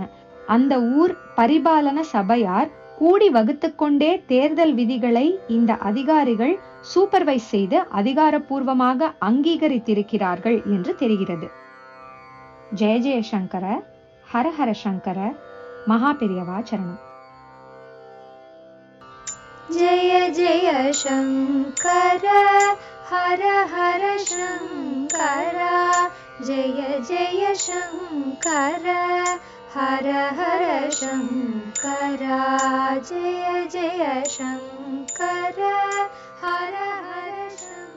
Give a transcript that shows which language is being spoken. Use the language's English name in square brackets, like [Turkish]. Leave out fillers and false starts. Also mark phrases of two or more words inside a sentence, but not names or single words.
[Tamil] அந்த ஊர் பரிபாலன சபையார் கூடி வகுத்து கொண்டே தேர்தல் விதிகளை இந்த அதிகாரிகள் சூப்பர்வைஸ் செய்து அதிகாரப்பூர்வமாக அங்கீகரித்திருக்கிறார்கள் என்று தெரிகிறது. ஜெய ஜெயசங்கர, ஹர ஹர சங்கர, மகா பெரியவா சரணம். [Sanskrit] जय जय शंकर, हर हर शंकर, जय जय शंकर, हर हर शंकर, जय जय शंकर, हर हर